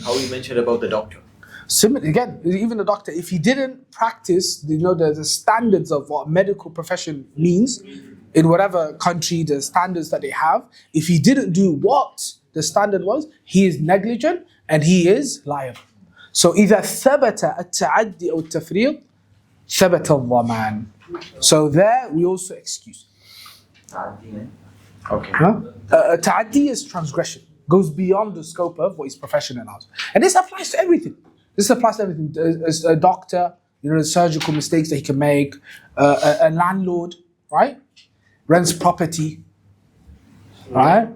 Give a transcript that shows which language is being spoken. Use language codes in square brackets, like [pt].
[en] how you mentioned about the doctor. Similar, again, even the doctor, if he didn't practice, the standards of what medical profession means in whatever country, the standards that they have, if he didn't do what the standard was, he is negligent and he is liable. [ar] So إذا ثبت التعدي أو التفريط ثبت الضمان. [en] So there we also excuse. Okay. Ta'addi is transgression, goes beyond the scope of what his profession allows. And this applies to everything. This applies to everything. As a doctor, the surgical mistakes that he can make. A landlord, right? Rents property, right?